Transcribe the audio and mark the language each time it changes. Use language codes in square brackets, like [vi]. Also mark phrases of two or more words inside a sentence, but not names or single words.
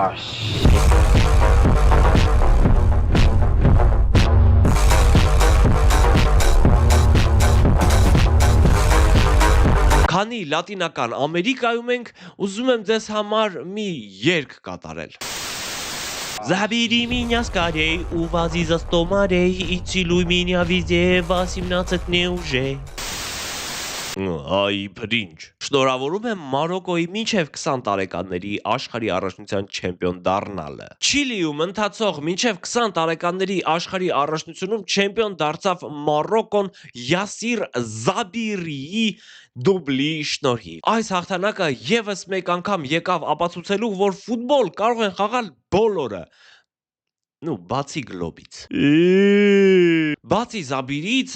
[hy] Քանի լատինական Ամերիկայում ենք, ուզում եմ ձեզ համար մի երգ կատարել։ [ru] Забери меня скорей, увози за 100 морей и целуй меня везде, 18 мне уже. [hy] Այ բրինջ։ Շնորհավորում եմ Մարոկոյի մինչև 20 տարեկանների աշխարհի առաջնության չեմպիոն դառնալը։ Չիլիում ընթացող մինչև 20 տարեկանների աշխարհի առաջնությունում չեմպիոն դարձավ Մարոկոն Յասիր Զաբիրիի դուբլի շնորհիվ։ Այս հաղթանակը եւս մեկ անգամ եկավ ապացուցելու, որ ֆուտբոլ կարող են խաղալ բոլորը։ Բացի գլոբից։ Բացի Զաբիրից